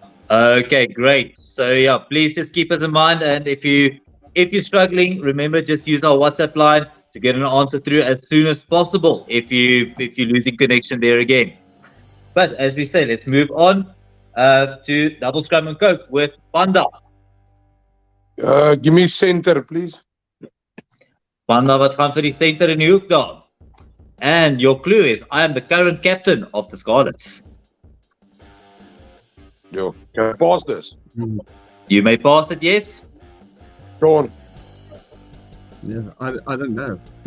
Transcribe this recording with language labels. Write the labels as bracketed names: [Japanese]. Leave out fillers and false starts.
[English] Okay, great. So yeah, please just keep us in mind, and if you if you're struggling, remember just use our WhatsApp line to get an answer through as soon as possible if you're losing connection there again. But as we say, let's move on to double scrum and coke with Panda. Give me center, please. [Afrikaans] Panda, wat gaan vir die center in die hoek daar? [English] And your clue is, I am the current captain of the Scarlets. Yo, can I pass this? You may pass it, yes? Sean. Yeah, I don't know.